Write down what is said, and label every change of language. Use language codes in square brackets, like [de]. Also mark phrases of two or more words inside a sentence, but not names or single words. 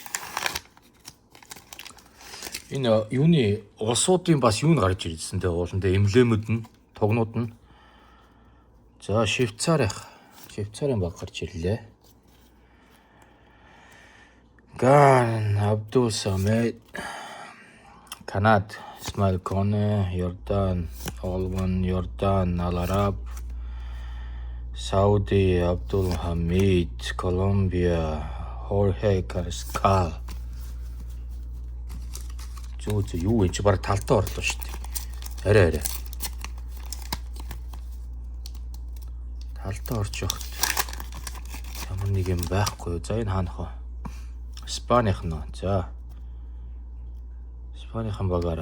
[mn] Энэ юуны улсуудын бас юу н гарч ирсэн те ууландаа эмблемүүд нь, тогнууд нь. За Швейцарын баг гарч ирлээ. Ган Абдул Самед, Канад Ismail Kone, Jordan, Olvan, Jordan, Al-Arab, Saudi, Abdul Hamid, Colombia, Jorge Carrascal. Юу энэ чи баг талтаа орлоо шүү дээ. Арай. Талтаа орж явах. Ямар нэг юм байхгүй юу? За энэ хаанах вэ? Испанийнх нь. За. Испанийнхан багаараа.